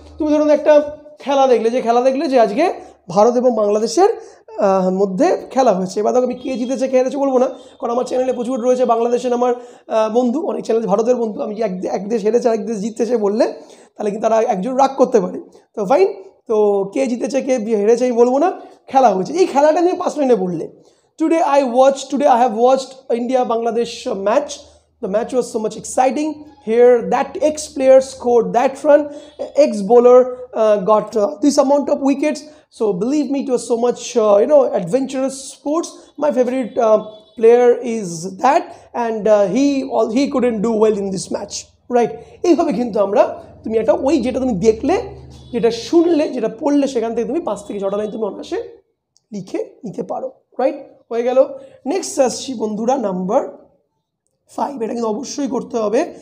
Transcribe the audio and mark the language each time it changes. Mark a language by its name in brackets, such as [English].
[Bangla] তুমি ধরুন একটা খেলা দেখলে যে আজকে ভারত এবং বাংলাদেশের মধ্যে খেলা হয়েছে। এবার দেখো আমি কে জিতেছে কে হেরেছে বলবো না, কারণ আমার চ্যানেলে প্রচুর রয়েছে বাংলাদেশের আমার বন্ধু, অনেক চ্যানেল ভারতের বন্ধু। আমি এক দেশ হেরেছে আর এক দেশ জিতেছে বললে তাহলে কিন্তু তারা একজন রাগ করতে পারে। তো ফাইন, তো কে জিতেছে কে হেরেছে আমি বলবো না, খেলা হয়েছে, এই খেলাটা নিয়ে 5 মিনিটে বললে। [English] Today I have watched India-Bangladesh match. The match was so much exciting. Here, that ex-player scored that run. Ex-bowler got this amount of wickets. So believe me, it was so much adventurous sports. My favorite player is that, and he couldn't do well in this match. Right? [Bangla] এইভাবে কিন্তু আমরা, তুমি একটা ওই যেটা তুমি দেখলে, যেটা শুনলে, যেটা পড়লে, সেখান থেকে তুমি 5 থেকে 6টা লাইন তুমি অনায়াসে লিখে নিতে পারো, রাইট? হয়ে গেল। নেক্সট আসছি বন্ধুরা, নাম্বার 5। এটা কিন্তু অবশ্যই করতে হবে।